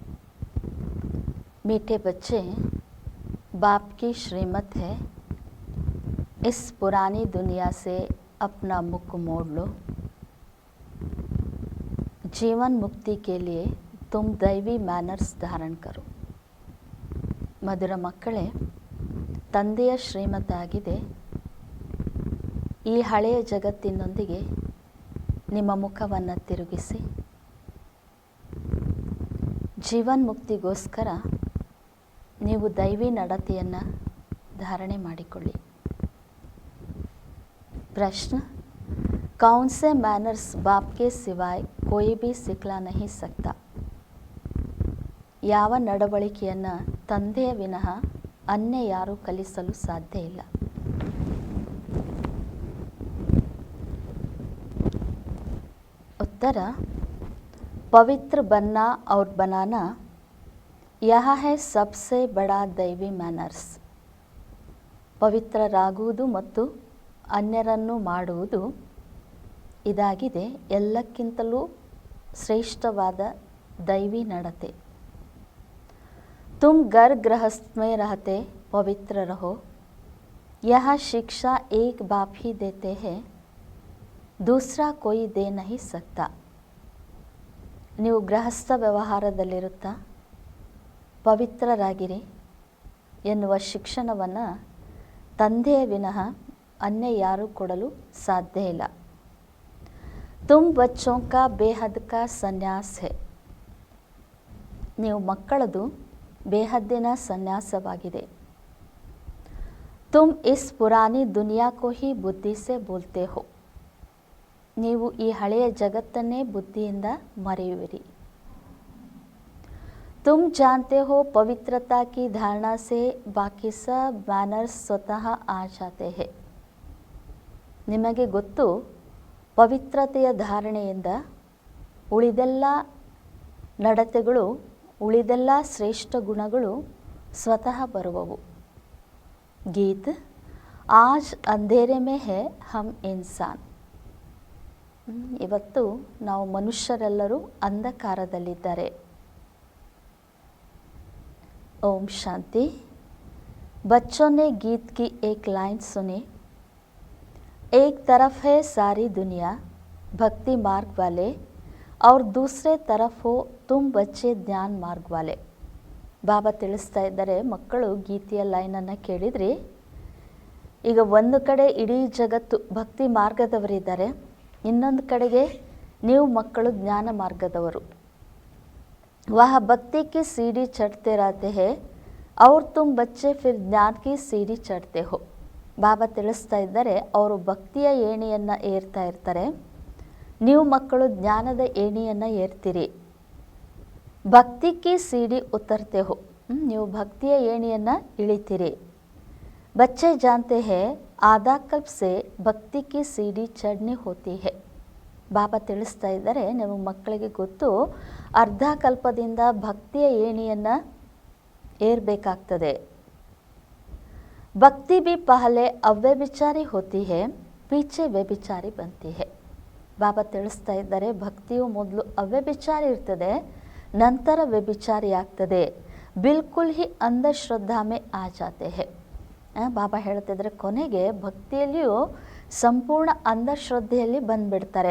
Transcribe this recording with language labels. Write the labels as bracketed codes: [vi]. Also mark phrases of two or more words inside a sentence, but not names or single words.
[hi] मीठे बच्चे, बाप की श्रीमत है, इस पुरानी दुनिया से अपना मुख मोड़ लो। जीवन मुक्ति के लिए तुम दैवी मैनर्स धारण करो। [kn] ಮಧುರ ಮಕ್ಕಳೇ, ತಂದೆಯ ಶ್ರೀಮತಾಗಿದೆ, ಈ ಹಳೆಯ ಜಗತ್ತಿನೊಂದಿಗೆ ನಿಮ್ಮ ಮುಖವನ್ನು ತಿರುಗಿಸಿ ಜೀವನ್ ಮುಕ್ತಿಗೋಸ್ಕರ ನೀವು ದೈವಿ ನಡತೆಯನ್ನು धारणे ಮಾಡಿಕೊಳ್ಳಿ। [hi] प्रश्न, कौन से मैनर्स बाप के सिवाय कोई भी सिखला नहीं सकता? [kn] ಯಾವ ನಡವಳಿಕೆಯನ್ನು ತಂದೆಯ ವಿನಃ ಅನ್ಯ ಯಾರೂ ಕಲಿಸಲು ಸಾಧ್ಯ ಇಲ್ಲ। [hi] उत्तर, पवित्र बनना और बनाना यह है सबसे बड़ा दैवी मैनर्स। [kn] ಪವಿತ್ರರಾಗುವುದು ಮತ್ತು ಅನ್ಯರನ್ನು ಮಾಡುವುದು ಇದಾಗಿದೆ ಎಲ್ಲಕ್ಕಿಂತಲೂ ಶ್ರೇಷ್ಠವಾದ ದೈವಿ ನಡತೆ। [hi] तुम घर गृहस्थ में रहते पवित्र रहो, यह शिक्षा एक बाप ही देते हैं, दूसरा कोई दे नहीं सकता। [kn] ನೀವು ಗೃಹಸ್ಥ ವ್ಯವಹಾರದಲ್ಲಿರುತ್ತಾ ಪವಿತ್ರರಾಗಿರಿ ಎನ್ನುವ ಶಿಕ್ಷಣವನ್ನು ತಂದೆಯ ವಿನಃ ಅನ್ಯ ಯಾರೂ ಕೊಡಲು ಸಾಧ್ಯ ಇಲ್ಲ। [hi] तुम बच्चों का बेहद का संन्यास है, [kn] ನೀವು ಮಕ್ಕಳದು ಬೇಹದ್ದಿನ ಸನ್ಯಾಸವಾಗಿದೆ। [hi] तुम इस पुरानी दुनिया को ही बुद्धि से बोलते हो, [kn] ನೀವು ಈ ಹಳೆಯ ಜಗತ್ತನ್ನೇ ಬುದ್ಧಿಯಿಂದ ಮರೆಯುವಿರಿ। [hi] तुम जानते हो पवित्रता की धारणा से बाकी सब मैनर्स स्वतः आ जाते हैं, [kn] ನಿಮಗೆ ಗೊತ್ತು ಪವಿತ್ರತೆಯ ಧಾರಣೆಯಿಂದ ಉಳಿದೆಲ್ಲ ನಡತೆಗಳು, ಉಳಿದೆಲ್ಲ ಶ್ರೇಷ್ಠ ಗುಣಗಳು ಸ್ವತಃ ಬರುವವು। [hi] गीत, आज अंधेरे में है हम इंसान, [kn] ಇವತ್ತು ನಾವು ಮನುಷ್ಯರೆಲ್ಲರೂ ಅಂಧಕಾರದಲ್ಲಿದ್ದಾರೆ। [hi] ओम शांति। बच्चों ने गीत की एक लाइन सुनी, एक तरफ है सारी दुनिया भक्ति मार्ग वाले और दूसरे तरफ हो तुम बच्चे ज्ञान मार्ग वाले। [kn] ಬಾಬಾ ತಿಳಿಸ್ತಾ ಇದ್ದಾರೆ, ಮಕ್ಕಳು ಗೀತೆಯ ಲೈನನ್ನು ಕೇಳಿದ್ರಿ, ಈಗ ಒಂದು ಕಡೆ ಇಡೀ ಜಗತ್ತು ಭಕ್ತಿ ಮಾರ್ಗದವರಿದ್ದಾರೆ, ಇನ್ನೊಂದು ಕಡೆಗೆ ನೀವು ಮಕ್ಕಳು ಜ್ಞಾನ ಮಾರ್ಗದವರು। [hi] वह भक्ति की सीढ़ी चढ़ते रहते हैं और तुम बच्चे फिर ज्ञान की सीढ़ी चढ़ते हो। [kn] ಬಾಬಾ ತಿಳಿಸ್ತಾ ಇದ್ದಾರೆ, ಅವರು ಭಕ್ತಿಯ ಏಣಿಯನ್ನು ಏರ್ತಾ ಇರ್ತಾರೆ, ನೀವು ಮಕ್ಕಳು ಜ್ಞಾನದ ಏಣಿಯನ್ನು ಏರ್ತೀರಿ। [hi] भक्ति की सीढ़ी उतरते हो, [kn] ನೀವು ಭಕ್ತಿಯ ಏಣಿಯನ್ನು ಇಳಿತೀರಿ। [hi] बच्चे जानते हैं आधा कल्प से भक्ति की सीढ़ी चढ़नी होती है। [kn] ಬಾಬಾ ತಿಳಿಸ್ತಾ ಇದ್ದಾರೆ, ನೀವು ಮಕ್ಕಳಿಗೆ ಗೊತ್ತು ಅರ್ಧ ಕಲ್ಪದಿಂದ ಭಕ್ತಿಯ ಏಣಿಯನ್ನು ಏರಬೇಕಾಗ್ತದೆ। [hi] ಭಕ್ತಿ भी पहले ಅವ್ಯಭಿಚಾರಿ होती है, पीछे व्यभिचारी बनती है। [kn] ಬಾಬಾ ತಿಳಿಸ್ತಾ ಇದ್ದಾರೆ, ಭಕ್ತಿಯು ಮೊದಲು ಅವ್ಯಭಿಚಾರಿ ಇರ್ತದೆ, ನಂತರ ವ್ಯಭಿಚಾರಿ ಆಗ್ತದೆ। [hi] बिल्कुल ही अंधश्रद्धा में आ जाते है। [kn] ಬಾಬಾ ಹೇಳ್ತಿದ್ರೆ, ಕೊನೆಗೆ ಭಕ್ತಿಯಲ್ಲಿಯೂ ಸಂಪೂರ್ಣ ಅಂಧಶ್ರದ್ಧೆಯಲ್ಲಿ ಬಂದುಬಿಡ್ತಾರೆ।